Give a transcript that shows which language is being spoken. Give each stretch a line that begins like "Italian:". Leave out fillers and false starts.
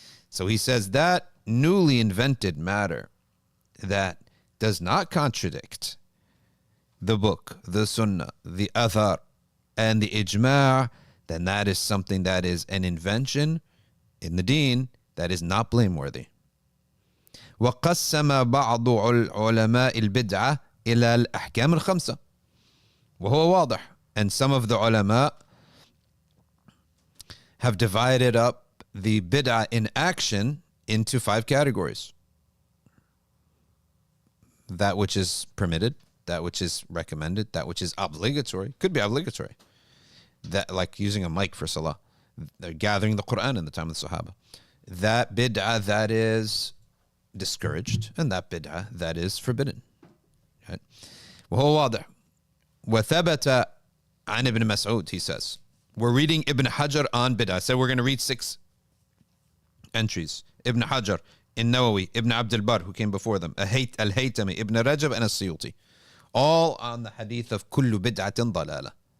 English: So he says that newly invented matter that does not contradict the book, the sunnah, the athar, and the ijma', then that is something that is an invention in the deen that is not blameworthy.
Arabic: وقسم بعض علماء البدعة إلى الأحكام الخمسة وهو واضح.
English: And some of the ulama have divided up the bid'ah in action into 5 categories. That which is permitted, that which is recommended, that which is obligatory, could be obligatory. That like using a mic for salah. They're gathering the Quran in the time of the Sahaba. That bid'ah that is discouraged, and that bid'ah that is forbidden. Right?
Arabic: وهو واضح. وثبت عن ابن مسعود,
English: he says. We're reading Ibn Hajar on bid'ah. So we're going to read 6 entries. Ibn Hajar, in Nawawi, Ibn Abdul Barr, who came before them, Al-Haytami, Ibn Rajab, and Suyuti. All on the hadith of
Arabic: كل بدعة ضلالة.